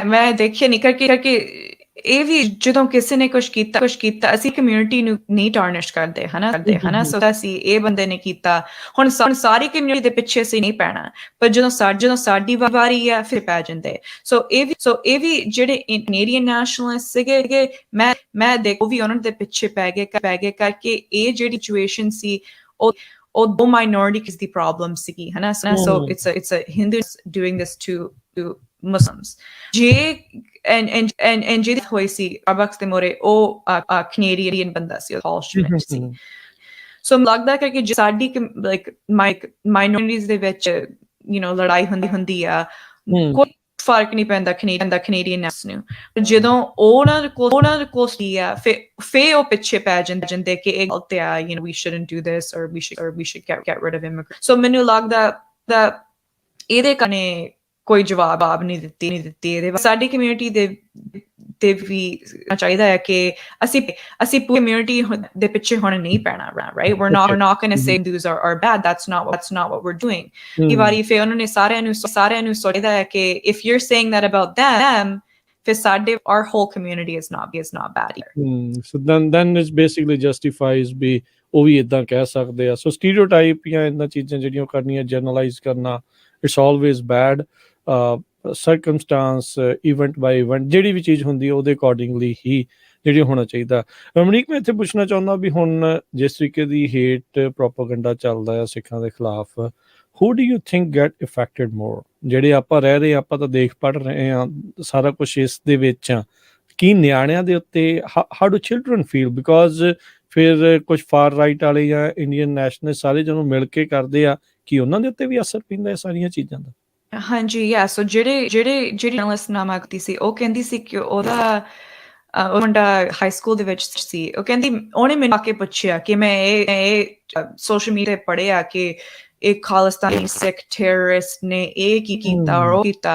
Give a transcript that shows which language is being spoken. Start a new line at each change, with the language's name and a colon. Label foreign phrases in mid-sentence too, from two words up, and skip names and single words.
Punjabi: ਮੈਂ ਦੇਖਿਆ ਨਹੀਂ ਕਰਕੇ ਇਹ ਵੀ ਜਦੋਂ ਕਿਸੇ ਨੇ ਕੁਛ ਕੀਤਾ ਅਸੀਂ ਕਮਿਊਨਿਟੀ ਨੂੰ ਨਹੀਂ ਟਾਰਨਿਸ਼ ਕਰਦੇ ਹਨਾ ਸੋ ਅਸੀਂ ਇਹ ਬੰਦੇ ਨੇ ਕੀਤਾ, ਹੁਣ ਸਾਰੀ ਕਮਿਊਨਿਟੀ ਦੇ ਪਿੱਛੇ ਅਸੀਂ ਨਹੀਂ ਪੈਣਾ, ਪਰ ਜਦੋਂ ਸਾਡੀ ਵਾਰੀ ਆ ਫਿਰ ਪੈ ਜਾਂਦੇ। ਸੋ ਇਹ ਵੀ ਜਿਹੜੇ
English: Canadian nationalist
Punjabi: ਸੀਗੇ, ਮੈਂ ਦੇਖੋ ਵੀ ਉਹਨਾਂ ਦੇ ਪਿੱਛੇ ਪੈ ਗਏ ਕਰਕੇ ਇਹ ਜਿਹੜੀ ਸਿਚੁਏਸ਼ਨ ਸੀ ਉਹ ਦੋ ਮਾਈਨੋਰਿਟੀਜ਼ ਦੀ ਪ੍ਰੋਬਲਮ ਸੀਗੀ ਹਨਾ।
English: So it's a Hindus doing this to Muslims।
Punjabi: and ਜਿਹੜੀ ਹੋਈ ਸੀ Starbucks ਦੇ ਮੋਰੇ, ਉਹ ਕੈਨੇਡੀਅਨ ਬੰਦਾ ਸੀ, ਹਾਲ ਸ਼ਿਮਿਟ ਸੀ। ਸੋ ਲੱਗਦਾ ਕਿ ਸਾਡੀ
English: like minorities
Punjabi: ਦੇ ਵਿੱਚ ਲੜਾਈ ਹੁੰਦੀ ਆ, ਕੋਈ ਫਰਕ ਨਹੀਂ ਪੈਂਦਾ ਕੈਨੇਡੀਅਨ ਨੂੰ। ਜਦੋਂ ਉਹਨਾਂ ਦੇ ਕੋਲ ਸੀ ਆ ਫਿਰ ਉਹ ਪਿੱਛੇ ਪੈ ਜਾਂਦੇ ਕਿ ਇਹ ਗਲਤ ਆ,
English: we shouldn't do this or we should get rid of immigrants।
Punjabi: ਸੋ ਮੈਨੂੰ ਲੱਗਦਾ ਇਹਦੇ ਕਾਰਨ ਕੋਈ ਜਵਾਬ ਨਹੀਂ ਦਿੱਤੀ ਇਹਦੇ। ਸਾਡੀ ਕਮਿਊਨਿਟੀ ਦੇ ਵੀ ਚਾਹੀਦਾ ਹੈ ਕਿ ਅਸੀਂ ਪੂਰੀ ਕਮਿਊਨਿਟੀ ਦੇ ਪਿੱਛੇ ਹੁਣ ਨਹੀਂ ਪੈਣਾ,
English: right? We're not going to say Hindus are bad. That's not what we're doing।
Punjabi: ਇਹ ਵਾਰੀ ਫਿਰ ਉਹਨਾਂ ਨੇ ਸਾਰਿਆਂ ਨੂੰ ਸੋਚਦਾ ਹੈ ਕਿ
English: if you're saying that about them,
Punjabi: ਫਿਰ
English: our whole community is not bad here। So then it's basically justifies ਵੀ ਉਹ ਵੀ ਇਦਾਂ ਕਹਿ ਸਕਦੇ ਆ।
Punjabi: ਸੋ ਸਟੀਰੀਓਟਾਈਪ ਜਾਂ ਇਹਨਾਂ ਚੀਜ਼ਾਂ ਜਿਹੜੀਆਂ ਕਰਨੀਆਂ, ਜਰਨਲਾਈਜ਼ ਕਰਨਾ,
English: it's always bad. circumstances, event by event
Punjabi: ਜਿਹੜੀ ਵੀ ਚੀਜ਼ ਹੁੰਦੀ ਹੈ ਉਹਦੇ ਅਕੋਰਡਿੰਗਲੀ ਹੀ ਜਿਹੜੀ ਹੋਣਾ ਚਾਹੀਦਾ। ਰਮਨੀਕ, ਮੈਂ ਇੱਥੇ ਪੁੱਛਣਾ ਚਾਹੁੰਦਾ ਵੀ ਹੁਣ ਜਿਸ ਤਰੀਕੇ ਦੀ
English: hate propaganda
Punjabi: ਚੱਲਦਾ ਆ ਸਿੱਖਾਂ ਦੇ ਖਿਲਾਫ,
English: who do you think get affected more?
Punjabi: ਜਿਹੜੇ ਆਪਾਂ ਰਹਿ ਰਹੇ, ਆਪਾਂ ਤਾਂ ਦੇਖ ਪੜ੍ਹ ਰਹੇ ਹਾਂ ਸਾਰਾ ਕੁਛ ਇਸ ਦੇ ਵਿੱਚ ਆ, ਕੀ ਨਿਆਣਿਆਂ ਦੇ ਉੱਤੇ
English: how do children feel?
Punjabi: Because ਫਿਰ ਕੁਝ
English: far right
Punjabi: ਵਾਲੇ ਜਾਂ
English: Indian national
Punjabi: ਸਾਰੇ ਜਦੋਂ ਮਿਲ ਕੇ ਕਰਦੇ ਆ ਕਿ ਉਹਨਾਂ ਦੇ ਉੱਤੇ ਵੀ ਅਸਰ ਪੈਂਦਾ ਇਹ ਸਾਰੀਆਂ ਚੀਜ਼ਾਂ ਦਾ? ਹਾਂਜੀ, ਸੋ ਜਿਹੜੀ ਜਰਨਲਿਸਟ ਨਾਮ ਆਖਦੀ ਸੀ, ਉਹ ਕਹਿੰਦੀ ਸੀ ਕਿ ਉਹਦਾ ਉਹ ਮੁੰਡਾ
English: high school
Punjabi: ਦੇ ਵਿੱਚ ਸੀ। ਉਹ ਕਹਿੰਦੀ ਉਹਨੇ ਮੈਨੂੰ ਆ ਕੇ ਪੁੱਛਿਆ ਕਿ ਮੈਂ ਇਹ
English: social media
Punjabi: ਤੇ ਪੜ੍ਹਿਆ ਕਿ ਇੱਕ ਖਾਲਿਸਤਾਨੀ ਸਿੱਖ ਟੈਰਰਿਸਟ ਨੇ ਇਹ ਕੀ ਕੀਤਾ ਔਰ ਉਹ ਕੀਤਾ।